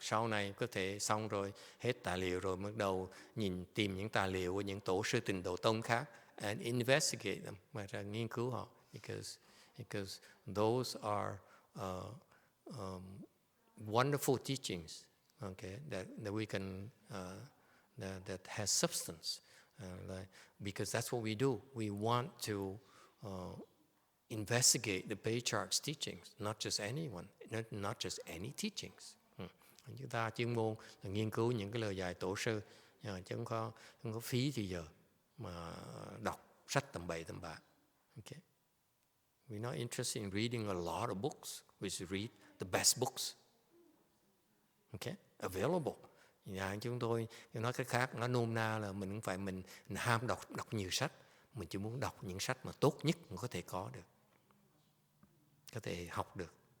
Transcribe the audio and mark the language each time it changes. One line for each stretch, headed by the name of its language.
Vietnamese: Sau này có thể xong rồi, hết tài liệu rồi bắt đầu tìm những tài liệu của những tổ sư Tịnh Độ Tông khác
English: and investigate them,
Vietnamese: mà ra nghiên cứu họ,
English: because those are wonderful teachings, okay, that we can that has substance, because that's what we do. We want to investigate the patriarch's teachings, not just anyone, not just any teachings.
Vietnamese: Chúng ta chuyên môn là nghiên cứu những cái lời dạy tổ sư, chứ không có phí thì giờ mà đọc sách tầm bậy tầm bạ.
English: Okay. We're not interested in reading a lot of books. We should read the best books. Okay, available.
Vietnamese: Chúng tôi nói cái khác, nó nôm na là mình không phải mình ham đọc nhiều sách, mình chỉ muốn đọc những sách mà tốt nhất mình có thể có được, có thể học được.